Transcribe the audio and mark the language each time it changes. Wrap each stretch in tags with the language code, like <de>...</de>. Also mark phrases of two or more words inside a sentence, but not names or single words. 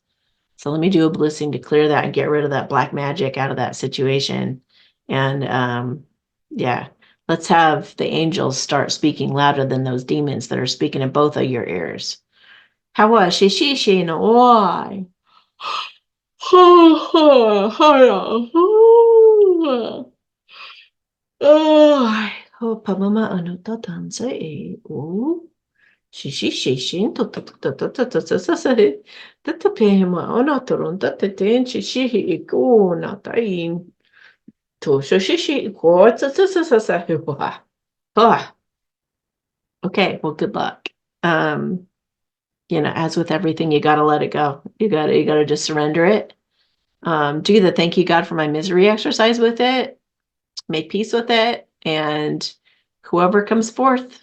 <en>So let me do a blissing to clear that and get rid of that black magic out of that situation. And yeah, let's have the angels start speaking louder than those demons that are speaking in both of your ears. How was she no why? Oh, pamama ano ta tansa e o shi to sa ta pe ma ona toron ta te ten shi e ko na ta in to shi ko sa wa. Ah, okay, well, good luck. As with everything, you gotta let it go. You gotta just surrender it. Do the thank you God for my misery exercise with it, make peace with it, and whoever comes forth.</en>